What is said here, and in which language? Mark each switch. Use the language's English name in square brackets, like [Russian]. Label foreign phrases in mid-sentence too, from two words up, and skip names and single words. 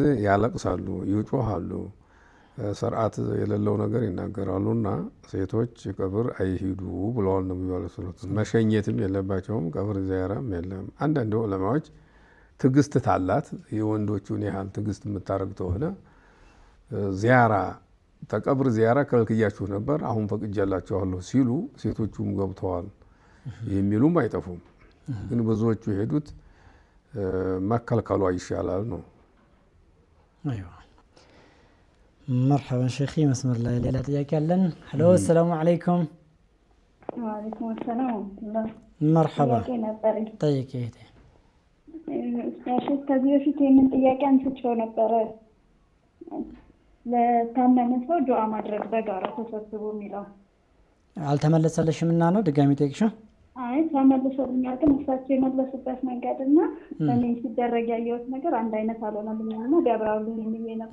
[Amharic] ያለቅሳሉ፣ ይጮሃሉ፣ ስርዓት የሌለው ነገር ይናገራሉና ሴቶች ቀብር አይሂዱ ብለዋል ነብዩ [Arabic] عليه الصلاة። [Amharic] መሸኘትም የለባቸውም፣ ቀብር ዚያራም የለም። አንዳንድ ዑለማዎች ትዕግስት ታላት የወንዶቹን ያህል ትዕግስት የምታረግ ተሆነ ዚያራ ተቀብር ዚያራ ከልክያችሁ ነበር አሁን ፈቅጃላችኋለሁ ሲሉ ሴቶቹም ገብተዋል የሚሉም አይጠፉም። ግን ብዙዎቹ የሄዱት መከልከሉ ይሻላል ነው። [Arabic] አይዋ مرحبا شيخي مسمر الله ليلة [Amharic] ጥያቄ አለን። [Arabic] ሄሎ السلام عليكم። وعليكم السلام ورحمة الله። [Amharic] مرحبا ጠይቂ እህቴ። ከዚህ በፊት የምን ጥያቄ አንስቼው ነበረ። ለታመመ ሰው ዱዓ ማድረግ በጋራ ተሰብስቦ የሚለው አልተመለሰልሽም እና ነው ድጋሚ ጠይቅሽው? አይ ተመልሶልኛል፣ ግን እሳቸው የመለሱበት መንገድና እኔ ሲደረግ ያየሁት ነገር አንድ አይነት አልሆነልኝም እና ቢያብራሩልኝ ብዬ ነበር።